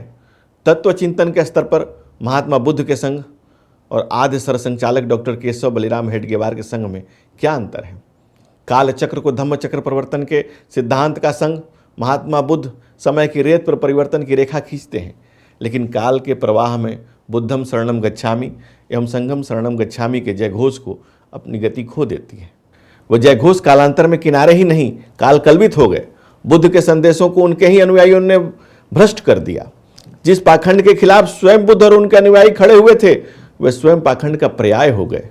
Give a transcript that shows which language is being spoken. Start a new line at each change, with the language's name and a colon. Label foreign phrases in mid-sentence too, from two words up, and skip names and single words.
Hindi: तत्व चिंतन के स्तर पर महात्मा बुद्ध के संघ और आद्य सरसंचालक डॉक्टर केशव बलिराम हेडगेवार के संघ में क्या अंतर है? काल चक्र को धम्म चक्र परिवर्तन के सिद्धांत का संघ महात्मा बुद्ध समय की रेत पर परिवर्तन की रेखा खींचते हैं, लेकिन काल के प्रवाह में
Pali: बुद्धम शरणम गच्छामि
Hindi: एवं
Pali: संघम शरणम गच्छामि
Hindi: के जयघोष को अपनी गति खो देती है। वह जयघोष कालांतर में किनारे ही नहीं काल कल्पित हो गए। बुद्ध के संदेशों को उनके ही अनुयायियों ने भ्रष्ट कर दिया। जिस पाखंड के खिलाफ स्वयं बुद्ध और उनके अनुयायी खड़े हुए थे, वे स्वयं पाखंड का पर्याय हो गए।